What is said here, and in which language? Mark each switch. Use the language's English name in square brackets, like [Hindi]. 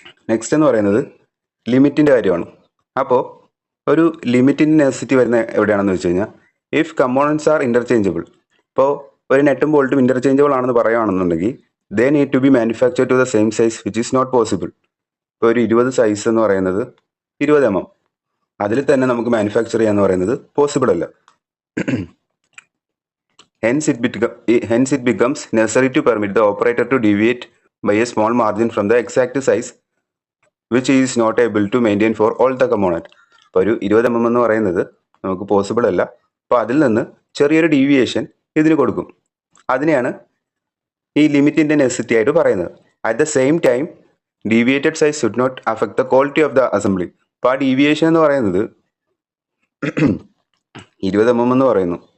[Malayalam] Next എന്ന് പറയുന്നത് ലിമിറ്റിന്റെ കാര്യമാണ്. അപ്പോൾ ഒരു ലിമിറ്റിന്റെ നെസസിറ്റി വരുന്ന എവിടെയാണെന്ന് വെച്ച് കഴിഞ്ഞാൽ, [English] If components are interchangeable. [Malayalam] ഇപ്പോൾ ഒരു നെറ്റും ബോൾട്ടും ഇന്റർചേഞ്ചബിൾ ആണെന്ന് പറയുകയാണെന്നുണ്ടെങ്കിൽ [English] They need to be manufacture to the same size which is not possible. [Malayalam] ഇപ്പോൾ ഒരു 20 സൈസ് എന്ന് പറയുന്നത് 20 mm, അതിൽ തന്നെ നമുക്ക് മാനുഫാക്ചർ ചെയ്യാന്ന് പറയുന്നത് പോസിബിൾ അല്ല. [English] Hence it becomes necessary to permit the operator to deviate by a small margin from the exact size which he is not able to maintain for all the component. [Malayalam] ഇപ്പോൾ ഒരു 20 mm എന്ന് പറയുന്നത് നമുക്ക് possible അല്ല. അപ്പോൾ അതിൽ നിന്ന് ചെറിയൊരു ഡീവിയേഷൻ ഇതിന് കൊടുക്കും. അതിനെയാണ് ഈ ലിമിറ്റിന്റെ നെസസിറ്റി ആയിട്ട് പറയുന്നത്. [English] At the same time deviated size should not affect the quality of the assembly. [Malayalam] അപ്പോൾ ആ ഡീവിയേഷൻ എന്ന് പറയുന്നത് 20 mm എന്ന് പറയുന്നു.